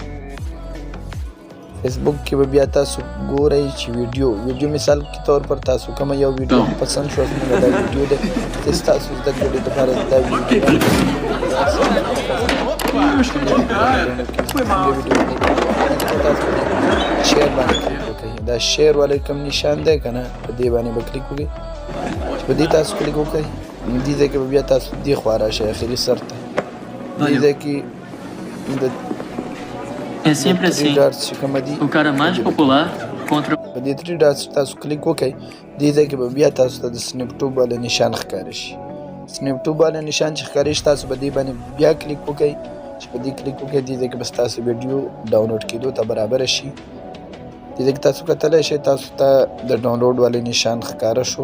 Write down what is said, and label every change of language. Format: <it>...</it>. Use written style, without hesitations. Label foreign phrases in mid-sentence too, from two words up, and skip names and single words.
<ps>فیسبوک کې به بیا تاسو ګورئ چې ویډیو</ps> <ur>مثال کې طور پر</ur> <ps>تاسو کومه یو ویډیو پسند شوه، زموږ دا ویډیو دی چې ستاسو زده کړې لپاره دا ویډیو شیر باندې کلیک وکړئ. دا شیر والا کوم نشان دی که نه، په دې باندې به کلیک وکړئ. چې په دې تاسو کلیک وکړئ، دې ځای کې به بیا تاسو دې خوا راشئ آخري سر ته. دې ځای کې د</ps> <pt>É sempre assim. O cara mais popular contra.</pt> <ps>په دې 3 ډاټس تاسو کلیک وکړئ، دې ځای کې به بیا تاسو ته د سنیپټوب والا نشان ښکاره شي. سنیپټوب والا نشان چې ښکاره شي تاسو به دې باندې بیا کلیک وکړئ. چې په دې کلیک وکړئ دې ځای کې به ستاسو ویډیو ډاونلوډ کېدو ته برابره شي. دې ځای کې تاسو کتلی شئ تاسو ته د ډاونلوډ والا نشان ښکاره شو.</ps>